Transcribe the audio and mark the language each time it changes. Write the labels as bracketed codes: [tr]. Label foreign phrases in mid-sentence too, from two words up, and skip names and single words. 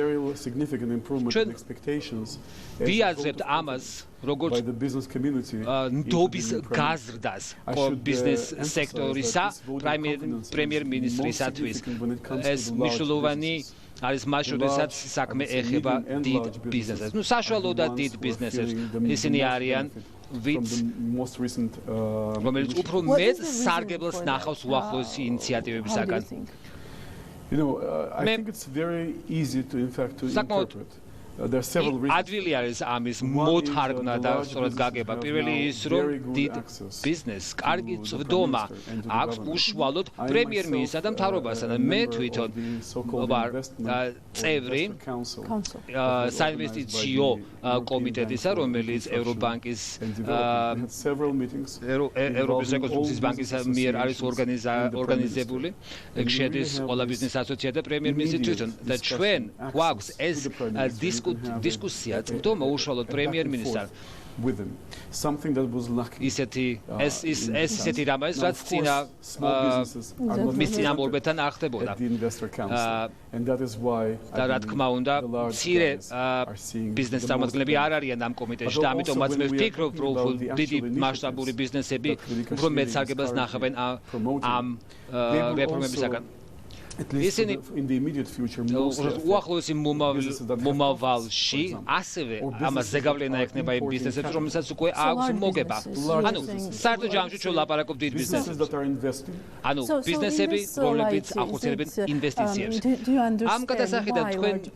[ka] ვიაზრებთ ამას როგორც ნდობის გაზრდას ბიზნეს სექტორისა პრემიერ-მინისტრისათვის ეს მნიშვნელოვანი არის მას შესაძაც საქმე ეხება დიდ ბიზნესებს. ნუ საშუალო და დიდ ბიზნესებს ისინი არიან ვინც რომელიც უფრო მეტ სარგებლს ნახავს უახლოესი ინიციატივებისაგან. [en] I think it's very easy to in fact to interpret. There are several reasons. [ka] ადვილი არის ამის მოთარგმნა და სწორად გაგება. პირველი ის რომ დიდ ბიზნესს კარგი წვდომა აქვს უშუალოდ პრემიერ-მინისტრსა და მთავრობასთან და მე თვითონ ვარ წევრი საინვესტიციო კომიტეტისა რომელიც ევრობანკის ევროპის რეკონსტრუქციის ბანკის მიერ არის ორგანიზებული შედის ყველა ბიზნეს ასოციაცია და პრემიერ-მინისტრი თვითონ და ჩვენ გვაქვს ეს დისკუსია წვდომა უშუალოდ პრემიერ-მინისტრთან [en] something that was lucky [ka] ისეთი რამ არის რაც წინა მის წინამორბედთან არ ხდებოდა [en] and that is why [ka] და რა თქმა უნდა მცირე ბიზნეს წარმომადგენლები არ არიან ამ კომიტეტში და ამიტომაც მე ვფიქრობ რომ დიდი მასშტაბური ბიზნესები უფრო მეტ სარგებელს ნახავენ ამ რეფორმებისაგან [en] isn't in the immediate future [ka] უახლოესი მომავალში ასევე ამას ზეგავლენა ექნება იმ ბიზნესებს რომელსაც უკვე აქვს მოგება ანუ საერთო ჯამში ჩვენ ლაპარაკობთ დიდ ბიზნესებს ანუ ბიზნესები რომლებიც ახორციელებენ ინვესტიციებს ამ გადასახედად თქვენ